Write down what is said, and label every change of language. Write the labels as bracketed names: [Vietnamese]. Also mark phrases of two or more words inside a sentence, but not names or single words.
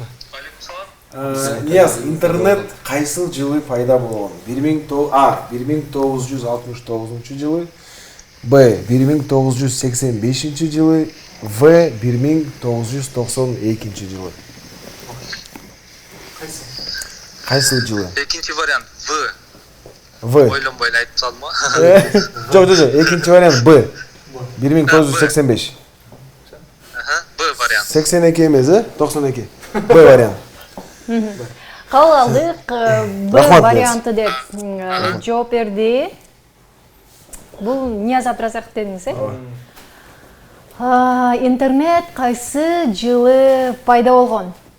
[Kyrgyz] Нияз, интернет кайсыл жылы пайда болгон? 1969 жылы, Б 1985 жылы, В 1992 жылы. Кайсыл жылы? Экинчи вариант В. В. Ойлонбой эле айтып салдым го. Жок, экинчи вариант Б 1985. Б вариант. 82 эмес, 92. Б вариант. Кабыл алдык. Б Рахмат, варианты деп жооп берди. Бул Нияз Абдыразаков дедиңиз, интернет кайсы жылы пайда болгон?